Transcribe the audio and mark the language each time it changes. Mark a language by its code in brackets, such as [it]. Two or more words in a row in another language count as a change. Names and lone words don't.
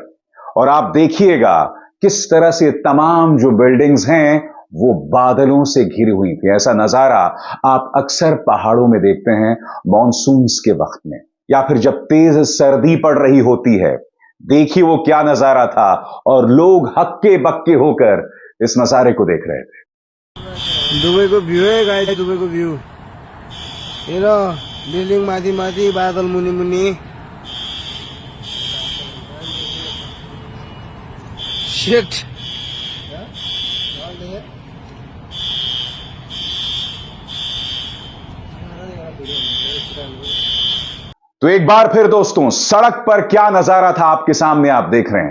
[hi] और आप देखिएगा किस तरह से तमाम जो बिल्डिंग्स हैं वो बादलों से घिरी हुई थी। ऐसा नजारा आप अक्सर पहाड़ों में देखते हैं मॉनसून्स के वक्त में, या फिर जब तेज सर्दी पड़ रही होती है। देखिए वो क्या नजारा था, और लोग हक्के बक्के होकर इस नजारे को देख रहे थे। [ne] दुबई को भ्यू है गाइस, दुबई को भ्यू हेलो, बिल्डिङ माथि माथि, बादल मुनि मुनि। [en] shit [hi] तो एक बार फिर दोस्तों, सड़क पर क्या नजारा था आपके सामने आप देख रहे हैं।